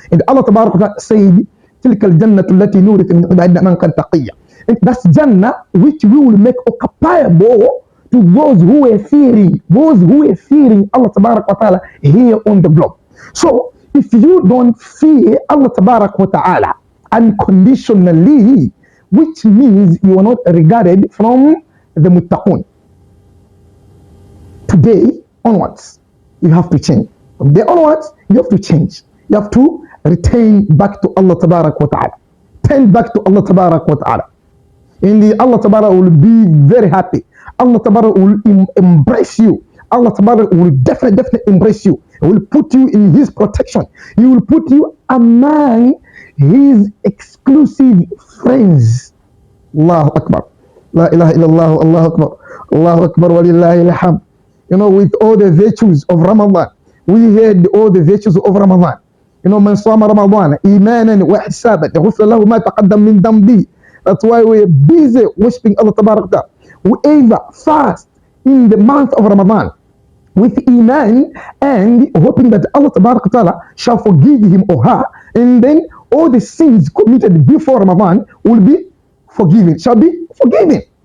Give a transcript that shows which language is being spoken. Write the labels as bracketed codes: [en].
[en] And Allah Tabaraka wa Ta'ala said, [ar] تلك الجنة التي نورث من عبادنا من كان تقيا. [en] That's Jannah which we will make occupiable to those who are fearing Allah Tabaraka wa Ta'ala here on the globe. So if you don't fear Allah Tabaraka wa Ta'ala unconditionally, which means you are not regarded from the muttaqun. Today onwards, you have to change. From there onwards, you have to change. You have to return back to Allah Tabarak wa Ta'ala. Turn back to Allah Tabarak wa Ta'ala. And Allah Tabarak will be very happy. Allah Tabarak will embrace you. Allah Tabarak will definitely embrace you. He will put you in His protection. He will put you among His exclusive friends. Allahu Akbar. La ilaha illallah, Allahu Akbar. Allahu Akbar wa lillahi alhamd. You know, with all the virtues of Ramadan, we heard all the virtues of Ramadan. You know, [ar] من صام رمضان إيمانا واحتسابا غفر له ما تقدم من ذنبه. [en] That's why we're busy worshiping Allah Tabarak Ta'ala. Whoever fast in the month of Ramadan with iman and hoping that Allah Tabarak Ta'ala shall forgive him or her, and then all the sins committed before Ramadan will be forgiven, shall be forgiven.